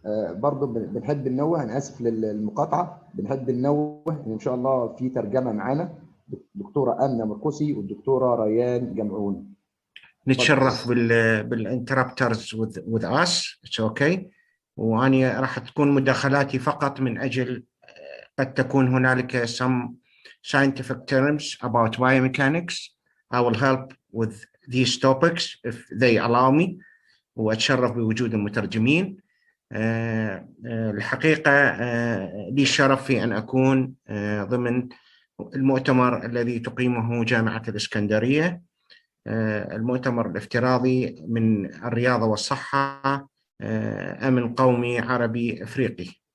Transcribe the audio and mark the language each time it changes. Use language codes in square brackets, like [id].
[ar] برضو بنحب ننوه، أنا آسف للمقاطعة، بنحب ننوه إن شاء الله في ترجمة معانا الدكتورة آمنة مرقسي والدكتورة ريان جمعون. نتشرف بالانتربترز [en] with us. It's okay. [ar] وأنا راح تكون مداخلاتي فقط من أجل قد تكون هنالك [en] some scientific terms about biomechanics. I will help with these topics if they allow me. [ar] وأتشرف بوجود المترجمين. الحقيقة لي الشرف في أن أكون ضمن المؤتمر الذي تقيمه جامعة الإسكندرية، المؤتمر الافتراضي من الرياضة والصحة، أمن قومي عربي أفريقي.